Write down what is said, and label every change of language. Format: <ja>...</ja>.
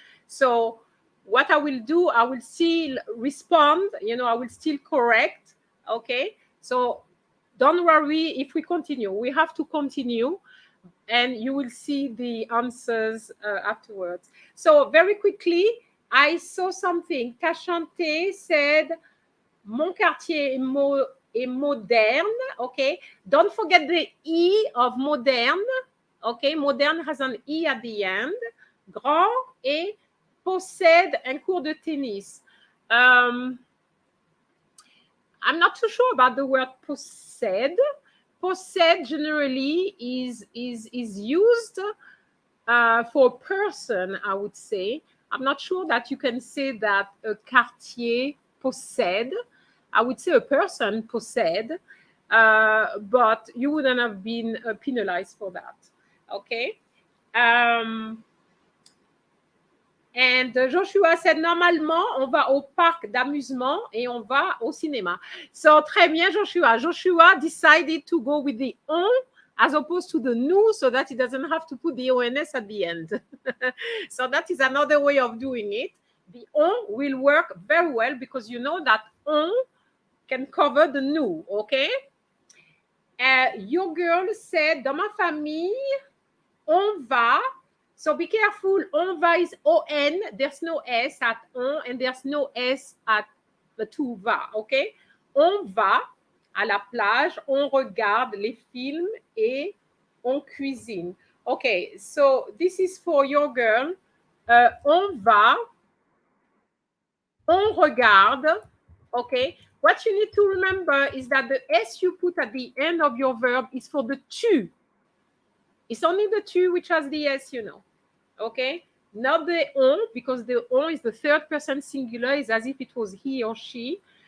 <en>So what I will do, I will still respond, I will still correct, okay? So don't worry if we continue. We have to continue, and you will see the answers afterwards. So very quickly, I saw something. Kashante said,</en> <fr>mon quartier est moderne.</fr> <en>Okay. Don't forget the E of moderne. Okay. Moderne has an E at the end.</en> <fr>grand et possède un court de tennis.</fr> <en>I'm not too sure about the word possède. Possède generally is used for a person, I would say. I'm not sure that you can say that a quartier possède. I would say a person possède, but you wouldn't have been penalized for that. Okay. And Joshua said,</en> <fr>normalement, on va au parc d'amusement et on va au cinéma. So, très bien, Joshua.</fr> <en>Joshua decided to go with the on as opposed to the nous so that he doesn't have to put the ONS at the end. So that is another way of doing it. The on will work very well because you know that on can cover the nous, okay? Your girl said,</en> <fr>dans ma famille, on va.</fr> <en>So be careful, on va is O-N, there's no S at on and there's no S at the tu va, okay?</en> <fr>On va à la plage, on regarde les films et on cuisine.</fr> <en>Okay, so this is for your girl.</en> <fr>On va, on regarde,</fr> <en>okay? What you need to remember is that the S you put at the end of your verb is for the tu. It's only the tu which has the S, you know. Okay, not the on, because the on is the third person singular, is as if it was he or she.</en>